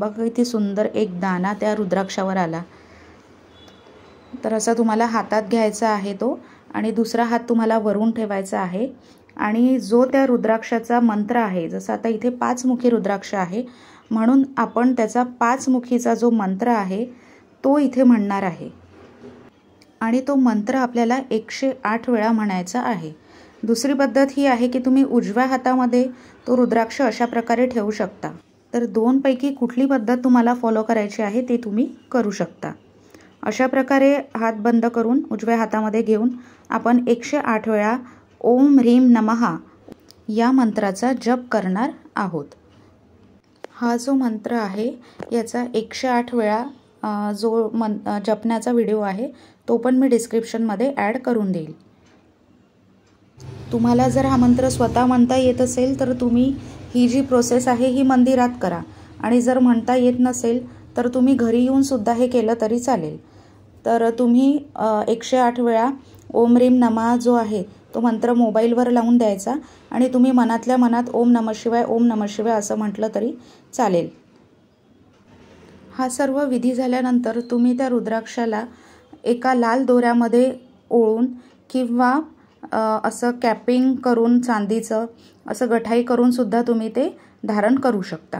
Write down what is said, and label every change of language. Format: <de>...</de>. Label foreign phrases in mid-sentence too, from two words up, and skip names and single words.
<mr>बघा किती सुंदर एक दाना त्या रुद्राक्षावर आला. तर असं तुम्हाला हातात घ्यायचा आहे तो आणि दुसरा हात तुम्हाला वरून ठेवायचा आहे आणि जो त्या रुद्राक्षाचा मंत्र आहे, जसं आता इथे 5 मुखी रुद्राक्ष आहे म्हणून आपण त्याचा 5 मुखीचा जो मंत्र आहे तो इथे म्हणणार आहे आणि तो मंत्र आपल्याला 108 वेळा म्हणायचा आहे. दुसरी पद्धत ही आहे की तुम्ही उजव्या हातामध्ये तो रुद्राक्ष अशा प्रकारे ठेवू शकता. तर 2 पैकी कुठली पद्धत तुम्हाला फॉलो करायची आहे ते तुम्ही करू शकता. अशा प्रकारे हात बंद करून उजव्या हातामध्ये घेऊन आपण 108 वेळा</mr> <sa>ओम ह्रीम नमः</sa> <mr>या मंत्राचा जप करणार आहोत. हा जो मंत्र आहे याचा 108 वेळा जो जपण्याचा व्हिडिओ आहे तो पण मी डिस्क्रिप्शनमध्ये ॲड करून देईल. तुम्हाला जर हा मंत्र स्वतः म्हणता येत असेल तर तुम्ही ही जी प्रोसेस आहे ही मंदिरात करा आणि जर म्हणता येत नसेल तर तुम्ही घरी येऊन सुद्धा हे केलं तरी चालेल. तर तुम्ही 108 वेळा</mr> <sa>ओम ह्रीम नमः</sa> <mr>जो आहे तो मंत्र मोबाईलवर लावून द्यायचा आणि तुम्ही मनातल्या मनात</mr> <sa>ओम नमः शिवाय ओम नमः शिवाय</sa> <mr>असं म्हटलं तरी चालेल. हा सर्व विधी झाल्यानंतर तुम्ही त्या रुद्राक्षाला एका लाल दोऱ्यामध्ये ओळून किंवा असं कॅपिंग करून चांदीचं असं गठाई करून सुद्धा तुम्ही ते धारण करू शकता.</mr>